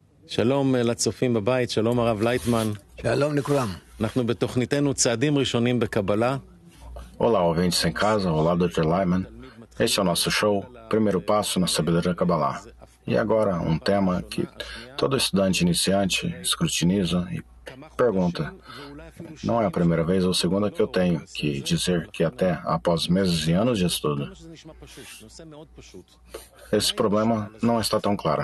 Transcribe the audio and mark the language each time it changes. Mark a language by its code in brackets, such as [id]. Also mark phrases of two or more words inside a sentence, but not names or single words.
[he] שלום לצופים בבית, שלום הרב לייטמן. שלום לכולם. אנחנו בתוכניתנו צעדים ראשונים בקבלה. [pt] Olá, ouvintes em casa. Olá, Dr. Lyman. Este é o nosso show, Primeiro Passo na Sabedoria Kabbalah. E agora, um tema que todo estudante iniciante escrutiniza e pergunta. Não é a primeira vez ou segunda que eu tenho que dizer que até após meses e anos de estudo, esse problema não está tão claro.